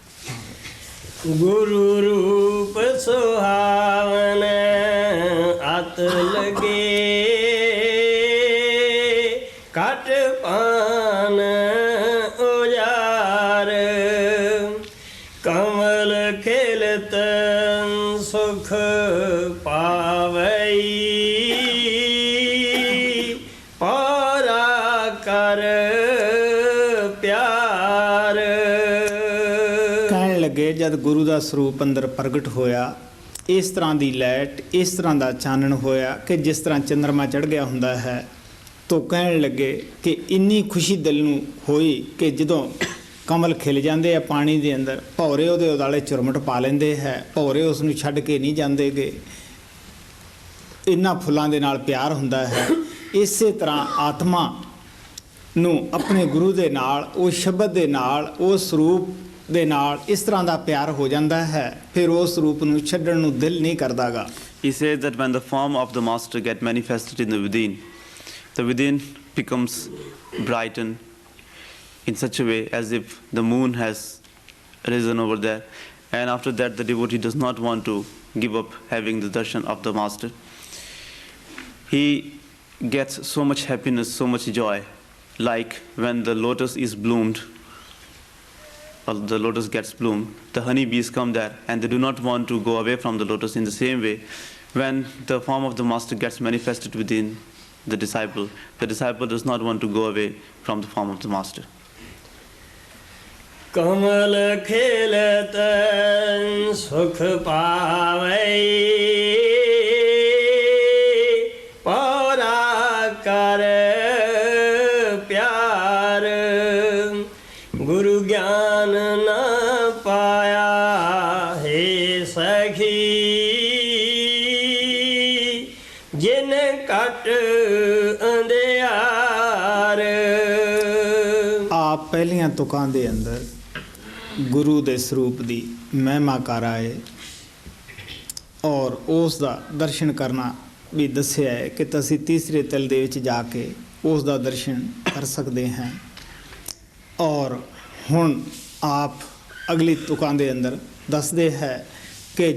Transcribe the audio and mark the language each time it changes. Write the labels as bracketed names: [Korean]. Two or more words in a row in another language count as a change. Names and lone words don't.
[Punjabi] ਗੁਰ ਰੂਪ ਸੁਹਾਵਨ ਅਤਿ ਲਾਗੇ ਕਟ ਪਨ ਉਜਾਰ ਕਮਲ ਖਿਲਤਨ ਸੁਖ ਪਾਵੈ ਪਰਾ ਕਰ ਲੱਗੇ ਜਦ ਗੁਰੂ ਦਾ ਸਰੂਪ ਅੰਦਰ ਪ੍ਰਗਟ ਹੋਇਆ ਇਸ ਤਰ੍ਹਾਂ ਦੀ ਲਾਈਟ ਇਸ ਤਰ੍ਹਾਂ ਦਾ ਚਾਨਣ ਹੋਇਆ ਕਿ ਜਿਸ ਤਰ੍ਹਾਂ ਚੰਦਰਮਾ ਚੜ੍ਹ ਗਿਆ ਹੁੰਦਾ ਹੈ ਤਾਂ ਕਹਿਣ ਲੱਗੇ ਕਿ ਇੰਨੀ ਖੁਸ਼ੀ ਦਿਲ ਨੂੰ ਹੋਈ ਕਿ ਜਦੋਂ ਕਮਲ ਖਿਲ ਜਾਂਦੇ ਆ ਪਾਣੀ ਦੇ ਅੰਦਰ ਭੌਰੇ ਉਹਦੇ ਉਦਾਲੇ ਚੁਰਮਟ ਪਾ ਲੈਂਦੇ ਹੈ ਭੌਰੇ ਉਸ ਨੂੰ ਛੱਡ ਕੇ ਨਹੀਂ ਜਾਂਦੇਗੇ ਇੰਨਾ ਫੁੱਲਾਂ ਦੇ ਨਾਲ ਪਿਆਰ ਹੁੰਦਾ ਹੈ ਇਸੇ ਤਰ੍ਹਾਂ ਆਤਮਾ ਨੂੰ ਆਪਣੇ ਗੁਰੂ ਦੇ ਨਾਲ ਉਹ ਸ਼ਬਦ ਦੇ ਨਾਲ ਉਹ ਸਰੂਪ ਦੇ ਨਾਲ ਇਸ ਤਰ੍ਹਾਂ ਦਾ ਪਿਆਰ ਹੋ ਜਾਂਦਾ ਹੈ ਫਿਰ ਉਸ ਰੂਪ ਨੂੰ ਛੱਡਣ ਨੂੰ ਦਿਲ ਨਹੀਂ ਕਰਦਾਗਾ [English] He says that when the form of the master get manifested in the within becomes brightened in such a way as if the moon has risen over there, and after that the devotee does not want to give up having the darshan of the master. He gets so much happiness, so much joy, like when the lotus is bloomed. The lotus gets bloomed, the honey bees come there and they do not want to go away from the lotus. In the same way, when the form of the master gets manifested within the disciple does not want to go away from the form of the master. [Punjabi] ਕਮਲ ਖਿਲਤਨ ਸੁਖ ਪਾਵੈ ਪਰਾ ਕਰ ਪਿਆਰ ਗੁਰ ਗਿਆਨ ਨ ਪਾਇਆ ਹੇ ਸਖੀ ਜਿਨ ਕਟ ਅੰਧਿਆਰ ਆਪ ਪਹਿਲੀਆਂ ਤੁਕਾਂ ਦੇ ਅੰਦਰ ਗੁਰੂ ਦੇ ਸਰੂਪ ਦੀ ਮਹਿਮਾ ਕਰ ਆਏ ਔਰ ਉਸ ਦਾ ਦਰਸ਼ਨ ਕਰਨਾ ਵੀ ਦੱਸਿਆ ਹੈ ਕਿ ਤੁਸੀਂ ਤੀਸਰੇ ਤਲ ਦੇ ਵਿੱਚ ਜਾ ਕੇ ਉਸ ਦਾ ਦਰਸ਼ਨ ਕਰ ਸਕਦੇ ਹਾਂ ਔਰ ਹੁਣ ਆਪ ਅਗਲੀ ਤੁਕਾਂ ਦੇ ਅੰਦਰ ਦੱਸਦੇ ਹੈ ਕਿ